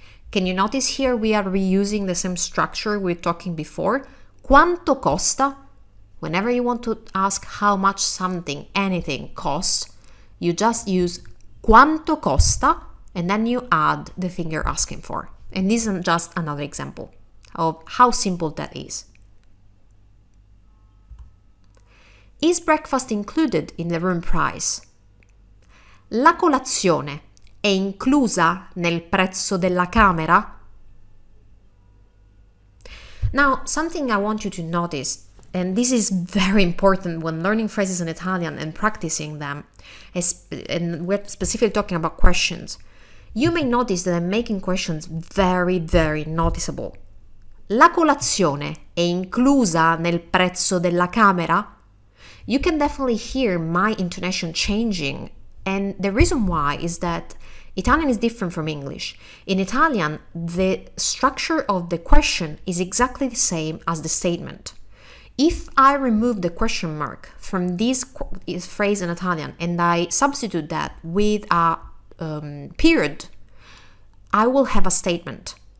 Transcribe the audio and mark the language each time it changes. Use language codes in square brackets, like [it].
[en] Can you notice here we are reusing the same structure we were talking before? [it] Quanto costa? [en] Whenever you want to ask how much something, anything costs, you just use [it] quanto costa [en] and then you add the thing you're asking for. And this is just another example of how simple that is. Is breakfast included in the room price? [it] La colazione è inclusa nel prezzo della camera? [en] Now, something I want you to notice, and this is very important when learning phrases in Italian and practicing them, and we're specifically talking about questions. You may notice that I'm making questions very, very noticeable. [it] La colazione è inclusa nel prezzo della camera? [en] You can definitely hear my intonation changing, and the reason why is that Italian is different from English. In Italian, the structure of the question is exactly the same as the statement. If I remove the question mark from this phrase in Italian and I substitute that with a period, I will have a statement.